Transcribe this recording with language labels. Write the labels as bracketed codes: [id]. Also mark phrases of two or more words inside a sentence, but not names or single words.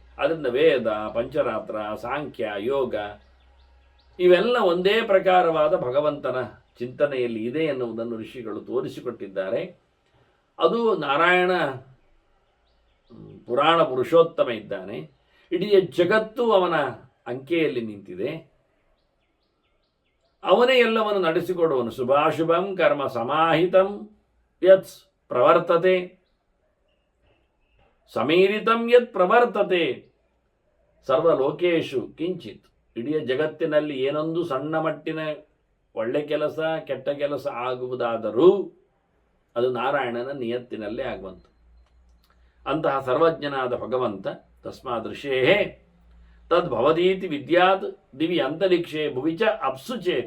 [kn] ಅದರಿಂದ ವೇದ, ಪಂಚರಾತ್ರ, ಸಾಂಖ್ಯ, ಯೋಗ ಇವೆಲ್ಲ ಒಂದೇ ಪ್ರಕಾರವಾದ ಭಗವಂತನ ಚಿಂತನೆಯಲ್ಲಿ ಇದೆ ಎನ್ನುವುದನ್ನು ಋಷಿಗಳು ತೋರಿಸಿಕೊಟ್ಟಿದ್ದಾರೆ. ಅದು ನಾರಾಯಣ ಪುರಾಣ ಪುರುಷೋತ್ತಮ ಇದ್ದಾನೆ. ಇಡೀ ಜಗತ್ತು ಅವನ ಅಂಕೆಯಲ್ಲಿ ನಿಂತಿದೆ. ಅವನೇ ಎಲ್ಲವನ್ನು ನಡೆಸಿಕೊಡುವನು. [sa] ಶುಭಾಶುಭಂ ಕರ್ಮ ಸಮಾಹಿತಂ ಯತ್ ಪ್ರವರ್ತತೆ ಸಮೀರಿತಂ ಯತ್ ಪ್ರವರ್ತತೆ ಸರ್ವಲೋಕೇಶು ಕಿಂಚಿತ್. [kn] ಇಡೀ ಜಗತ್ತಿನಲ್ಲಿ ಏನೊಂದು ಸಣ್ಣ ಮಟ್ಟಿನ ಒಳ್ಳೆ ಕೆಲಸ, ಕೆಟ್ಟ ಕೆಲಸ ಆಗುವುದಾದರೂ ಅದು ನಾರಾಯಣನ ನಿಯತ್ತಿನಲ್ಲೇ ಆಗುವಂತು. ಅಂತಹ ಸರ್ವಜ್ಞನಾದ ಭಗವಂತ [sa] ತಸ್ಮಾದ್ ಋಷೇ ತದ್ಭವದೀತಿ ವಿದ್ಯಾತ್ ದಿವಿ ಅಂತರಿಕ್ಷೇ ಭುವಿಚ ಅಪ್ಸು ಚೇತ್.